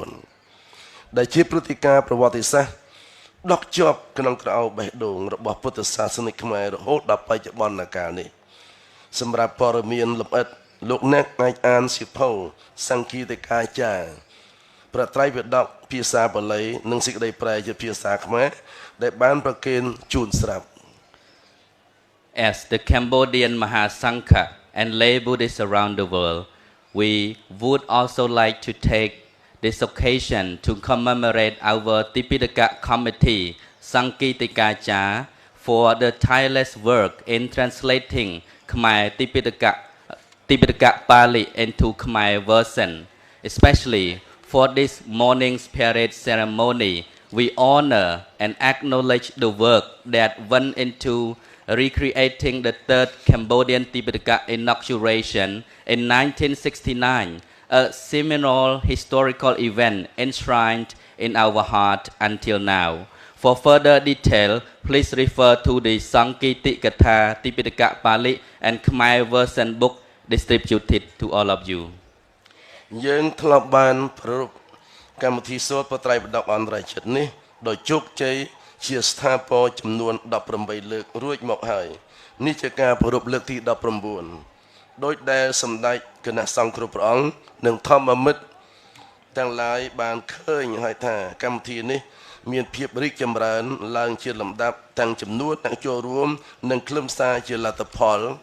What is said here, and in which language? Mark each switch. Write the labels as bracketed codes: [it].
[km] 1969 ដែលជាព្រឹត្តិការណ៍ប្រវត្តិសាស្ត្រដកជាប់ក្នុងក្រអៅបេះដូងរបស់ពុទ្ធសាសនិកខ្មែររហូតដល់បច្ចុប្បន្នកាលនេះសម្រាប់ព័ត៌មានលម្អិតលោកអ្នកអាចអានសៀវភៅសង្ឃីតិកាចារ្យប្រត្រៃបដកភាសាបាលីនិងសេចក្តីប្រែជាភាសាខ្មែរដែលបានប្រគេនជូនស្រាប់ [en] As the Cambodian Mahasangha and lay Buddhists around the world, we would also like to take this occasion to commemorate our Tipitaka Committee, Sankitikacha, for the tireless work in translating Khmer Tipitaka Pali into Khmer version. Especially for this morning's parade ceremony, we honor and acknowledge the work that went into recreating the third Cambodian Tipitaka Inauguration in 1969. A seminal historical event enshrined in our heart until now. For further detail, please refer to the Sankitikattha Tipitaka Pali and Khmer version book distributed to all of you. [km] យើងធ្លាប់បានប្រារព្ធកម្មវិធីសូត្របត្រៃបដកអន្តរជាតិនេះដោយជោគជ័យជាស្ថាពរចំនួន 18 លើករួចមកហើយនេះជាការប្រារព្ធលើកទី 19 ដោយដែលសម្ដេចគណៈសង្ឃគ្រប់ព្រះអង្គនិងធម្មមិត្តទាំងឡាយបានឃើញហើយថាកម្មវិធីនេះមានភាពរីកចម្រើនឡើងជាលំដាប់ទាំងចំនួនអ្នកចូលរួមនិងខ្លឹមសារជាលទ្ធផល